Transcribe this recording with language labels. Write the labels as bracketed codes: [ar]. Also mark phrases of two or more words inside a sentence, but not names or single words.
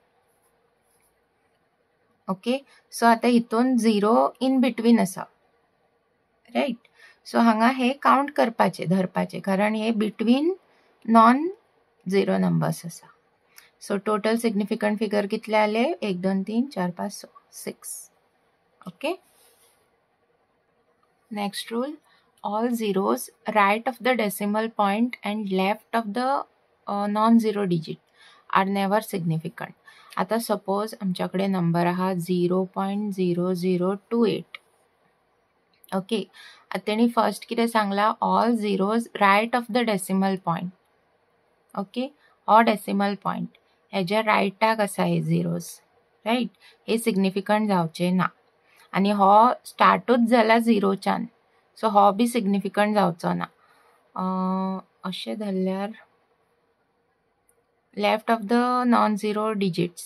[kok] ओके, सो आता हितून [en] zero in between [kok] आसा, रायट. सो हांगा हे काउंट करपाचे, धरपाचे, कारण हे बिटवीन [en] non zero numbers [kok] आसा. सो [en] total significant figure [kok] कितले आले, 1 2 3 4 5 6. [en] OK, next rule, all zeros right of the decimal point and left of the non zero digit are never significant. [kok] आता सपोज आमच्याकडे नंबर आहा 0.0028. ओके, आता तेणी फर्स्ट कितें सांगला, [en] all zeros right of the decimal point. [kok] ओके, हो [en] decimal point [kok] हेज्या रायटाक आसा हे झिरोज, रायट. हे सिग्निफिकंट जावचे ना. आनी हो स्टार्टूच जाला झिरोच्यान, सो हो बी सिग्निफिकंट जावचो ना. अशें धरल्यार [en] left of the non zero digits.